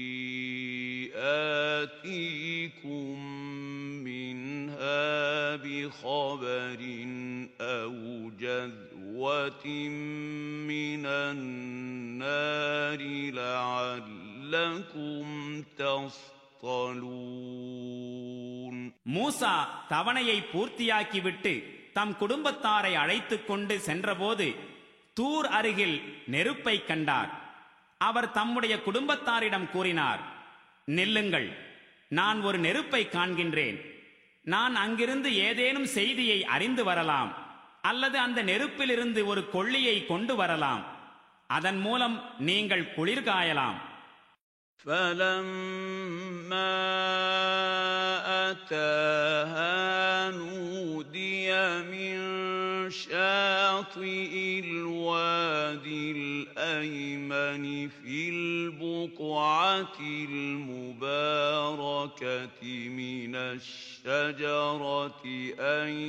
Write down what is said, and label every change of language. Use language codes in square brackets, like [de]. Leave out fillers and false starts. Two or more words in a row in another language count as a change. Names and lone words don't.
[ar] آتِيكُم مِّنْهَا بِخَبَرٍ أَوْ جَذْوَةٍ مِّنَ النَّارِ لَعَلَّكُمْ تَصْطَلُونَ. [ta] மூசா தவணையை பூர்த்தியாக்கிவிட்டு தம் குடும்பத்தாரை அழைத்துக் கொண்டு சென்றபோது தூர் அருகில் நெருப்பை கண்டார். அவர் தம்முடைய குடும்பத்தாரிடம் கூறினார், நில்லுங்கள், நான் ஒரு நெருப்பை காண்கின்றேன். நான் அங்கிருந்து ஏதேனும் செய்தியை அறிந்து வரலாம், அல்லது அந்த நெருப்பிலிருந்து ஒரு கொள்ளியை கொண்டு வரலாம். அதன் மூலம் நீங்கள் குளிர்காயலாம். [ar] فَلَمَّا أَتَاهَا نُودِيَ مِنْ شَاطِئِ الْوَادِي الْأَيْمَنِ فِي الْبُقْعَةِ الْمُبَارَكَةِ مِنَ الشَّجَرَةِ أَنْ